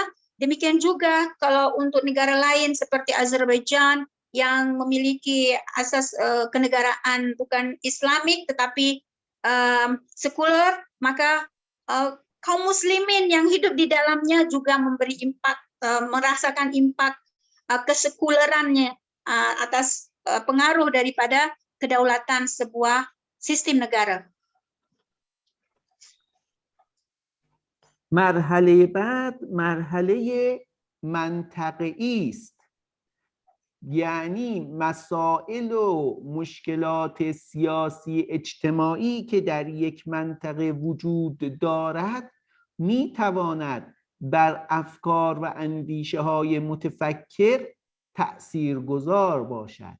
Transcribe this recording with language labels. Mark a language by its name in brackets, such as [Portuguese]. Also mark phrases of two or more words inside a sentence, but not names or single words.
[Indonesian] Demikian juga kalau untuk negara lain seperti Azerbaijan yang memiliki asas kenegaraan bukan Islamik tetapi sekuler, maka kaum muslimin yang hidup di dalamnya juga memberi impak, merasakan impak kesekulerannya atas pengaruh daripada kedaulatan sebuah sistem negara. [Persian] مرحله بعد مرحله منطقه‌ای است، یعنی مسائل و مشکلات سیاسی اجتماعی که در یک منطقه وجود دارد می تواند بر افکار و اندیشه های متفکر تأثیرگذار باشد.